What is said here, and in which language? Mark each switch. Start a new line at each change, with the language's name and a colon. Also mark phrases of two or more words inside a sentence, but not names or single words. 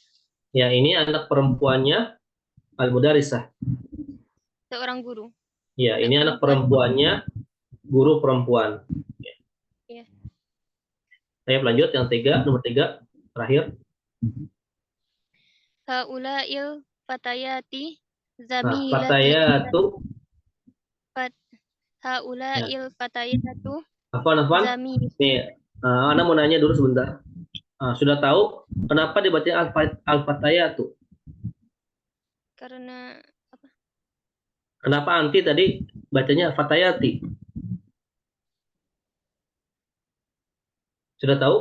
Indonesian: Ya, ini anak perempuannya al-mudarisah. Seorang guru. Ya, ini anak perempuannya guru perempuan. Ya. Saya lanjut yang nomor 3 terakhir.
Arabic: Haula'il fatayati
Indonesian: Nah, zamilati. fatayatu.
Arabic: Haula'il fatayatu
Indonesian: Afwan. zamilati. Nih, Ana mau nanya dulu sebentar. Sudah tahu kenapa dibaca al-fatayatu? Karena apa? Kenapa anti tadi bacanya fatayati? Sudah tahu?